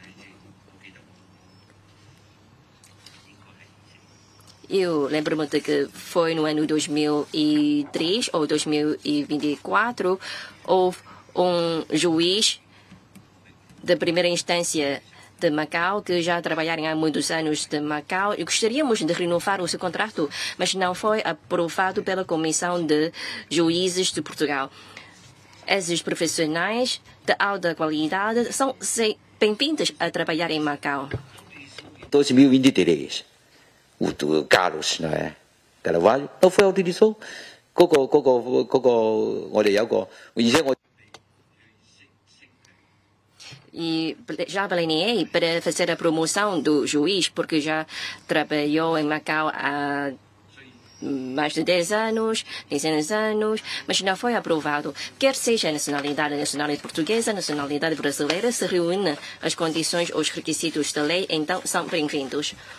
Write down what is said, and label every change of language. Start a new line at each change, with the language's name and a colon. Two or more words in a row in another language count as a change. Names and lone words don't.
Portuguese: Eu lembro-me de que foi no ano 2003 ou 2024, houve um juiz de primeira instância de Macau, que já trabalharam há muitos anos de Macau, e gostaríamos de renovar o seu contrato, mas não foi aprovado pela Comissão de Juízes de Portugal. Esses profissionais de alta qualidade são bem-vindos a trabalhar em Macau. 2023 o Carlos não é? Carvalho não foi utilizou
Cantonese: 我哋有個，而且我。
Portuguese: E já planeei para fazer a promoção do juiz, porque já trabalhou em Macau há mais de 10 anos, 10 anos, mas não foi aprovado. Quer seja a nacionalidade portuguesa, nacionalidade brasileira, se reúne as condições ou os requisitos da lei, então são bem-vindos.